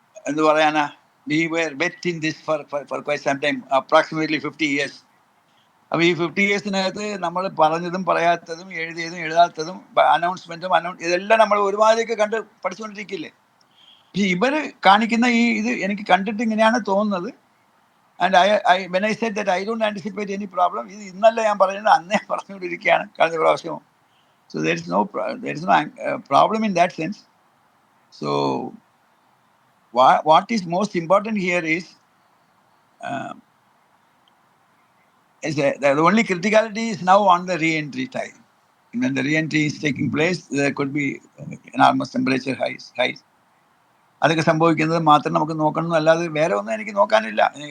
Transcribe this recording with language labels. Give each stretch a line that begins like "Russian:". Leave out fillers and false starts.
Malayalam: എന്ത് പറയാനാ,
English: we were wet in this for quite some time, approximately 50 years.
Malayalam: അപ്പോൾ ഈ 50 yearsനകത്ത് നമ്മൾ പറഞ്ഞതും പറയാത്തതും എഴുതിയതും എഴുതാത്തതും അനൗൺസ്മെൻറ്റും ഇതെല്ലാം നമ്മൾ ഒരുമാതിരിയൊക്കെ കണ്ട് പഠിച്ചുകൊണ്ടിരിക്കില്ലേ. പക്ഷെ ഇവർ കാണിക്കുന്ന ഇത് എനിക്ക് കണ്ടിട്ട് ഇങ്ങനെയാണ് തോന്നുന്നത്.
English: and when I said that I don't anticipate any problem,
Malayalam: ഇത് ഇന്നല്ല ഞാൻ പറയുന്നത്, അന്നേ പറഞ്ഞുകൊണ്ടിരിക്കുകയാണ് കഴിഞ്ഞ പ്രാവശ്യവും.
English: So there is no problem in that sense. So what is most important here is the only criticality is now on the re-entry time. When the re-entry is taking place, there could be enormous temperature highs.
Malayalam: അതൊക്കെ സംഭവിക്കുന്നത് മാത്രം നമുക്ക് നോക്കണം, അല്ലാതെ വേറെ ഒന്നും എനിക്ക് നോക്കാനില്ല.